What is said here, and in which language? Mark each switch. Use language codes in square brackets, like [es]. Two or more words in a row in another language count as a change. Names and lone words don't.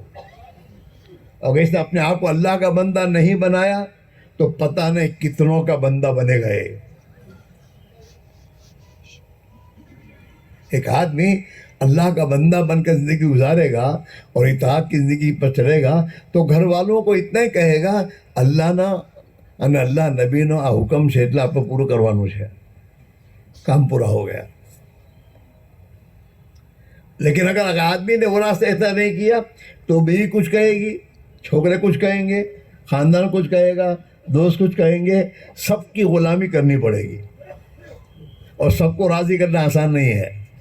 [ur] اگر اس نے اپنے آپ کو اللہ کا بندہ نہیں بنایا تو پتہ نہیں کتنوں کا بندہ بنے گئے. ایک آدمی اللہ کا بندہ بن کر زندگی گزارے گا اور اطاعت کی زندگی پر چلے گا تو گھر والوں کو اتنا ہی کہے گا اللہ نہ [gu] અને اللہ નબીનો આ હુકમ છે એટલે આપણે પૂરું કરવાનું છે, કામ પૂરા [ur] ہو گیا. لیکن اگر آدمی نے وہ راستہ ایسا نہیں کیا تو بیوی کچھ کہے گی, چھوکرے کچھ کہیں گے, خاندان کچھ کہے گا, دوست کچھ کہیں گے, سب کی غلامی کرنی پڑے گی. اور سب کو راضی کرنا آسان نہیں ہے.